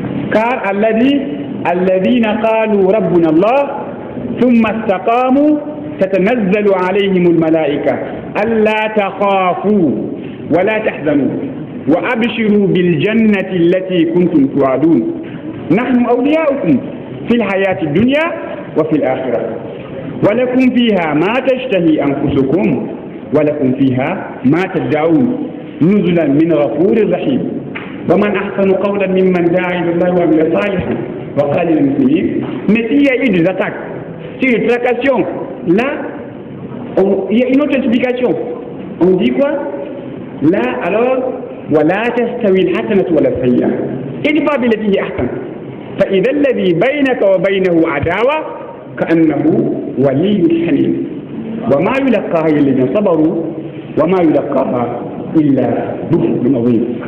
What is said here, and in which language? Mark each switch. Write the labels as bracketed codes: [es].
[fr] Car Allah dit, [ar] الذين قالوا ربنا الله ثم استقاموا تتنزل عليهم الملائكة ألا تخافوا ولا تحزنوا وأبشروا بالجنة التي كنتم توعدون نحن أولياؤكم في الحياة الدنيا وفي الآخرة ولكم فيها ما تشتهي أنفسكم ولكم فيها ما تدعون نزلا من غفور رحيم ومن أحسن قولا ممن دعا إلى الله وعمل صالحا وقال للمسلمين. [fr] Mais s'il y a eu des attaques, s'il y a des tracassions, là, il y a une autre explication. On dit quoi? Là, alors, [ar] ولا تستوي الحسنة ولا السيئة ادفع بالتي هي أحسن فإذا الذي بينك وبينه عداوة كأنه ولي حميم وما يلقاها إلا الذين صبروا وما يلقاها إلا ذو حظ عظيم.